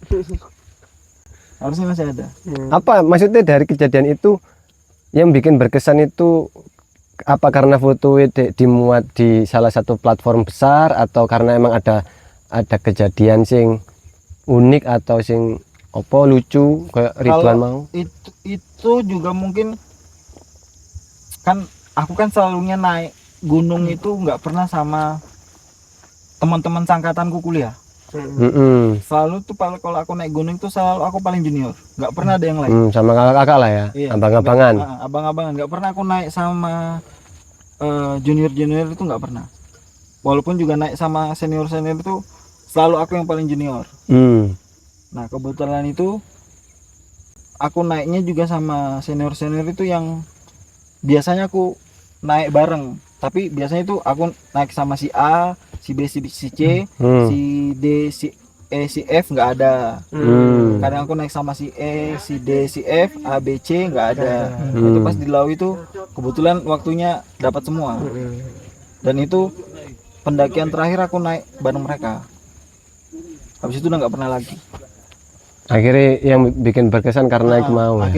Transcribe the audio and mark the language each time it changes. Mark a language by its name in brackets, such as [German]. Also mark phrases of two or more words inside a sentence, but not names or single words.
[Indonesian] Harusnya masih ada. Apa maksudnya dari kejadian itu yang bikin berkesan itu apa karena foto itu dimuat di salah satu platform besar atau karena emang ada kejadian [Javanese] sing unik [Indonesian] atau [Javanese] sing opo lucu [Indonesian] kayak Ridwan mau? Itu juga mungkin kan aku kan selalunya naik gunung itu nggak pernah sama teman-teman sangkatanku kuliah. Selalu tuh kalau aku naik gunung tuh selalu aku paling junior, nggak pernah ada yang lain. Sama kakak-kakak lah ya, Iya. abang-abangan. Abang-abangan nggak pernah aku naik sama junior itu nggak pernah. Walaupun juga naik sama senior itu selalu aku yang paling junior. Nah kebetulan itu aku naiknya juga sama senior itu yang biasanya aku naik bareng, tapi biasanya itu aku naik sama si A, si B, si C, si D, si E, si F nggak ada. Kadang aku naik sama si E, si D, si F, A, B, C nggak ada. Itu pas di Lawu itu kebetulan waktunya dapat semua. Dan itu pendakian terakhir aku naik bareng mereka. Habis itu udah nggak pernah lagi. Akhirnya yang bikin berkesan karena itu mau ya?